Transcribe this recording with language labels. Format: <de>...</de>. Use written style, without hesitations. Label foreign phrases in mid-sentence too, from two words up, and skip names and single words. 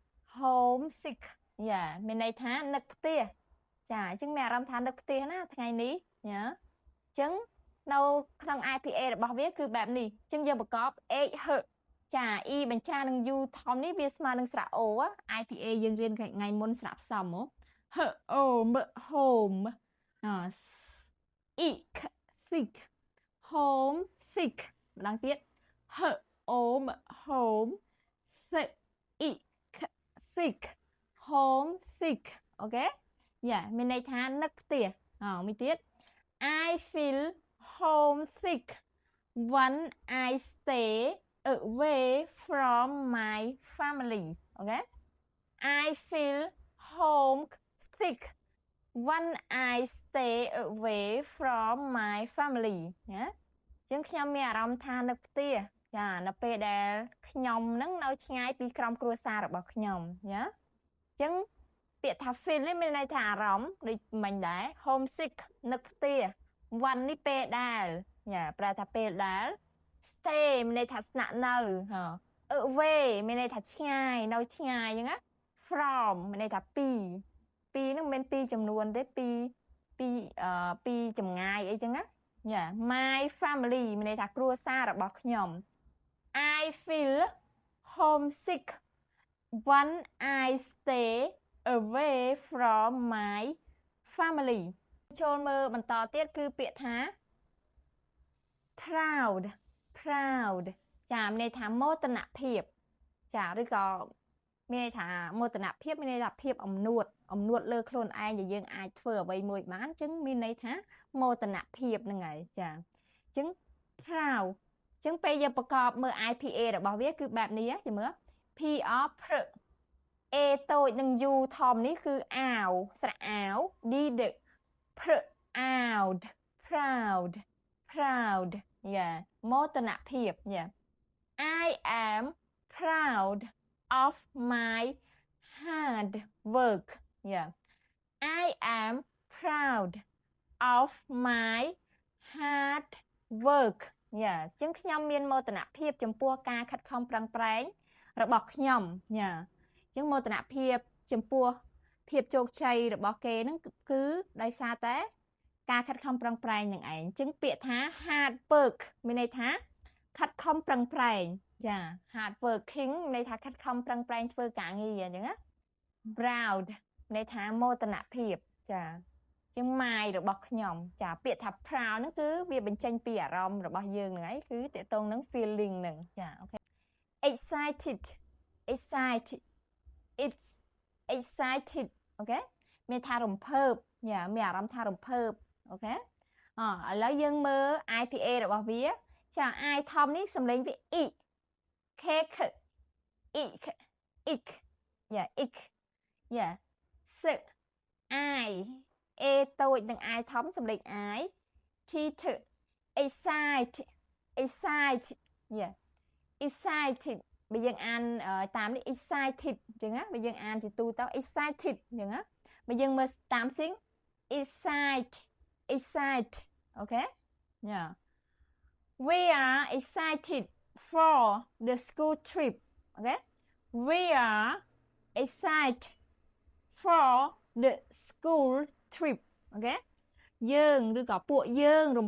<km>យ៉ាមានន័យថានឹកផ្ទះចាអញ្ចឹងមានអារម្មណ៍ថានឹកផ្ទះណាថ្ងៃនេះណាអញ្ចឹងនៅក្នុង IPA របស់វាគឺបែបនេះអញ្ចឹងយើងប្រកប h h ចា e បញ្ចានឹង u ធំនេះវាស្មើនឹងស្រៈ o IPA យើងរៀនថ្ងៃមុនស្រៈផ្សំហ៎</km> <en>h o m home thick home thick</en> <km>ម្ដងទៀត</km> <en>h o m home thick home thick</en> <km>អូខេយ៉ាមានន័យថានឹកផ្ទះមួយទៀត</km> <en>I feel homesick when I stay away from my family okay I feel homesick when I stay away from my family</en> <km>ណាអញ្ចឹងខ្ញុំមានអារម្មណ៍ថានឹកផ្ទះចានៅពេលដែលខ្ញុំនឹងនៅឆ្ងាយពីក្រុមគ្រួ សាររបស់ខ្ញុំណាអញ្ចឹងពាក្យថា feel នេះមានន័យថាអារម្មណ៍ដូចមិញដែរ homesick នឹកផ្ទះ one នេះពេលដែលចាប្រែថាពេលដែល stay មានន័យថាស្នាក់នៅaway មានន័យថា ឆ្ងាយនៅឆ្ងាយអញ្ចឹងណា from មានន័យថាពីហ្នឹងមិនមែនពីចំនួនទេពីចម្ងាយអីចឹងណាចា</km> <en>my family</en> <km>មានន័យថាគ្រួសាររបស់ខ្ញុំ</km> <en>I feel homesick when I stay away from my family</en> <km>ចូលមើលបន្តទៀតគឺពាក្យថា proud ចាមានន័យថាមោទនភាពចាឬក៏មានន័យថាមោទនភាពមានន័យថាភាពអំនួតលើខ្លួនឯងដែលយើងអាចធ្វើអ្វីមួយបានអញ្ចឹងមានន័យថាមោទនភាពហ្នឹងហើយចាអញ្ចឹង proud អញ្ចឹងពេលយើងប្រកបមើល IPA របស់វាគឺបែបនេះចាំមើល PR pr A តូចនិង U ធំនេះគឺអាវស្រៈអាវ D D</km> <en>proud</en> <km>យ៉ាមោទនភាពយ៉ា</km> <en>I am proud of my hard work yeah I am proud of my hard work yeah</en> <km>អញ្ចឹងខ្ញុំមានមោទនភាពចំពោះ ការខិតខំប្រឹងប្រែងរបស់ខ្ញុំយ៉ាអញ្ចឹងមោទនភាពចំពោះភាពជោគជ័យរបស់គេហ្នឹងគឺដោយសារតែ ការខិតខំប្រឹងប្រែងនឹងឯងអញ្ចឹងពាក្យថា</km> <en>hard work</en> <km>មានន័យថាខិតខំប្រឹងប្រែងចា</km> <en>hard working</en> <km>មានន័យថាខិតខំប្រឹងប្រែងធ្វើការងារអញ្ចឹងណា proud មានន័យថាមោទនភាពចាអញ្ចឹង my របស់ខ្ញុំចាពាក្យថា proud ហ្នឹងគឺវាបញ្ចេញពីអារម្មណ៍របស់យើងហ្នឹងឯងគឺតកតងនឹង feeling ហ្នឹងចាអូខេ excited</km> <en>it's excited</en> <km>អូខេមានថារំភើបចាមានអារម្មណ៍ថារំភើបអូខេឥឡូវយើងមើល IPA របស់វាចា I ធំនេះសំឡេងវា e cake</km> <en>ik yeah ik yeah s I I A</en> <km>តូចនិង I ធំសំលេង I T</km> <en>excited yeah excited</en> <km>បើយើងអានតាមនេះ excited អញ្ចឹងណាបើយើងអានជាទូទៅ excited អញ្ចឹងណាបើយើងមើលតាម sing</km> <en>excite okay yeah we are excited for the school trip okay we are excited for the school trip okay</en> <km>យើងឬក៏ពួកយើងរំ</km>